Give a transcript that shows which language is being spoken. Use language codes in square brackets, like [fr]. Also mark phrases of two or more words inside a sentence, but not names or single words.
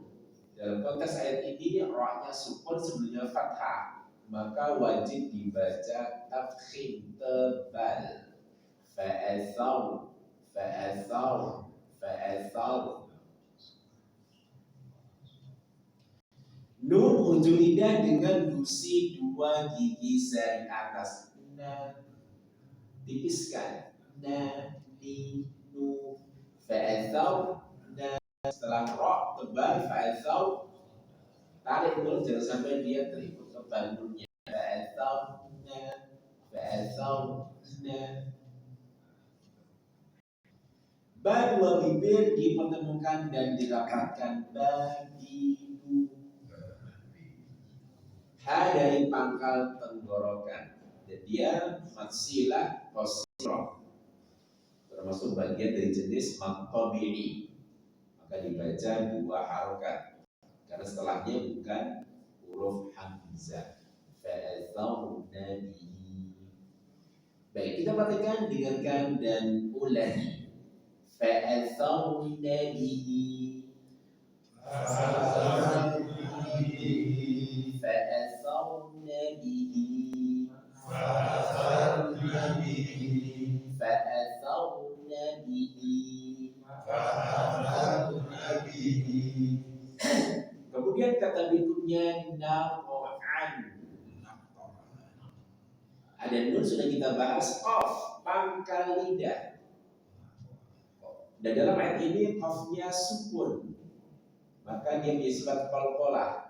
[id] Dalam konteks ayat ini, ra-nya sukun sebelumnya fathah, maka wajib dibaca tafkhim tebal. [ar] فأثر، فأثر، فأثر. [id] Nun ujung lidah dengan gusi dua gigi seri atas. Na, tipiskan. Na, ni, nu. [ar] فأثر، ن. [id] Setelah ra tebal, fa'athar, tarik dulu jangan sampai dia terikut ke bandungnya. [ar] فأثرن، فأثرن. [id] Ba dua bibir dipertemukan dan dirapatkan. Babibu. Ha dari pangkal tenggorokan. Dan dia [ar] صلة قصيرة, [id] termasuk bagian dari jenis maqtabi'i. Maka dibaca dua harokat karena setelahnya bukan huruf hamzah. [ar] فأثرن به. [id] Baik, kita perhatikan, dengarkan dan ulangi. [ar] فأثرن به. فأثرن به. فأثرن به. فأثرن به. فأثرن به. فأثرن به. [id] Kemudian kata berikutnya naq'an. Ada nun sudah kita bahas, qaf pangkal lidah. Dan dalam ayat ini qafnya sukun, maka dia menjadi sifat qalqalah.